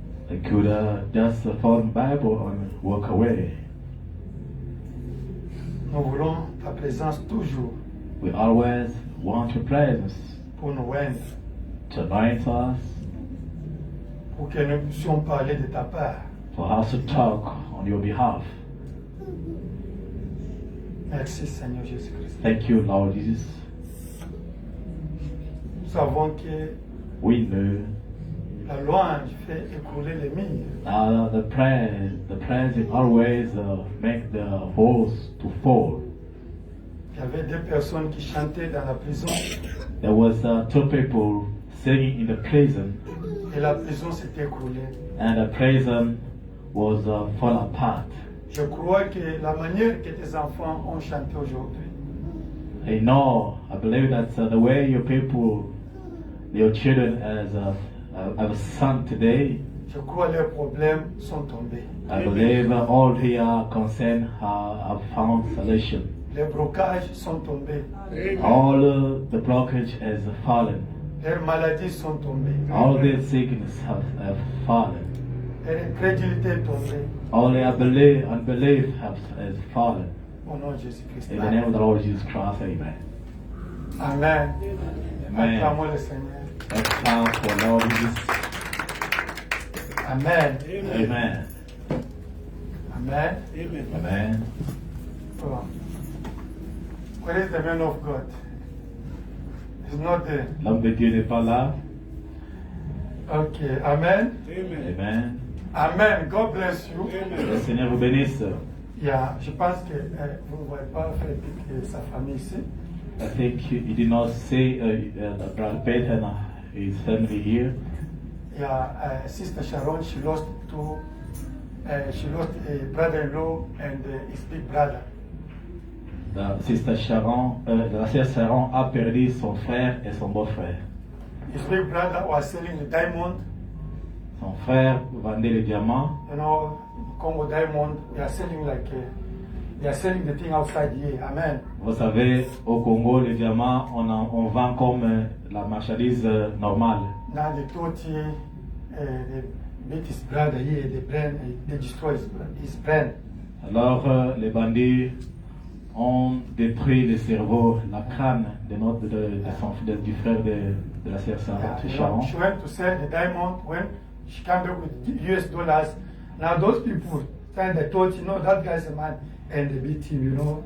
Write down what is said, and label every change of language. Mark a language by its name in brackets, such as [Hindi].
[English] I could just follow the Bible and walk away. [French] Nous voulons ta présence toujours [English] We always want your presence [French] pour nous oindre, [English] to anoint us, [French] pour que nous puissions parler de ta part. [English] for us to talk on your behalf. [French] Merci Seigneur Jésus-Christ. [English] Thank you, Lord Jesus. [French] Nous savons que [English] We know [French] la louange fait écrouler les murs. [English] the praise always make the walls to fall. [French] Il y avait deux personnes qui chantaient dans la prison [English] There was two people singing in the prison, [French] et la prison s'est écroulée. [English] and the prison was fall apart. [French] Je crois que la manière que tes enfants ont chanté aujourd'hui, [English] I believe that the way your people, your children have sung today, [French] je crois leurs problèmes sont tombés. [English] I believe all here concerned have found solution. [French] Les blocages sont tombés. [English] All the blockage has fallen. [French] Leurs maladies sont tombées. [English] All the sickness have fallen. [French] Leur incrédulité est tombée. [English] All the unbelief has fallen. [French] Au nom de Jésus-Christ. [English] In the name of the Lord Jesus Christ, amen. Amen. Amen. [French] Acclamons le Seigneur. [English] Let's thank for Lord Jesus. Amen. Amen. Amen. Amen. Oh. Where is the man of God? He's not there. [French] L'homme de Dieu n'est pas là. [English] Okay. Amen. Amen. Amen. God bless you. [French] Le Seigneur vous bénisse. Yeah, je pense que vous ne voyez pas Frédéric et sa famille ici. [English] I think you did not see Brother Peter and his family here. Yeah, Sister Sharon, she lost a brother-in-law and his big brother. [French] La sœur Sharon a perdu son frère et son beau-frère. [English] His big brother was selling the diamond. [French] Son frère vendait les diamants. [English] You know, Congo diamond, they are selling they are selling the thing outside here. Amen. [French] Vous savez, au Congo, les diamants, on vend comme la marchandise normale. [English] Now they thought they beat his brother here, they destroy his brand. [French] Alors, les bandits ont détruit le cerveau, la crâne du frère de la sœur [English] Yeah, [French] Sharon. [English] she went to sell the diamond when she came back with US dollars. Now those people, they thought, that guy's a man, and they beat him,